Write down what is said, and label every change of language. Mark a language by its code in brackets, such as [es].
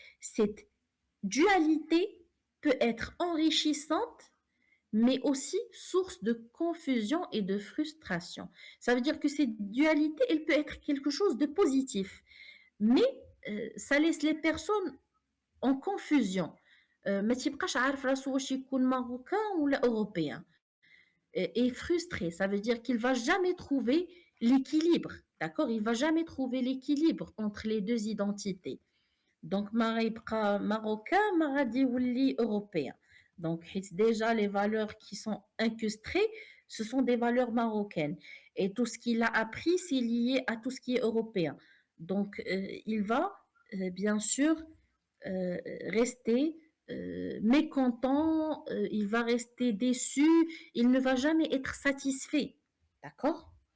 [fr] Cette dualité peut être enrichissante, mais aussi source de confusion et de frustration. Ça veut dire que cette dualité, elle peut être quelque chose de positif, mais ça laisse les personnes en confusion. [ar] ما تيبقاش عارف راسو واش يكون ماروكان ولا européen. [fr] Et frustré, ça veut dire qu'il va jamais trouver l'équilibre, d'accord? Il va jamais trouver l'équilibre entre les deux identités. [ar] Donc, ما غيبقى marocain, ما غادي يولي européen. [fr] Donc, déjà, les valeurs qui sont incrustées, ce sont des valeurs marocaines. Et tout ce qu'il a appris, c'est lié à tout ce qui est européen. Donc, il va, bien sûr, rester mécontent, il va rester déçu, il ne va jamais être satisfait. D'accord?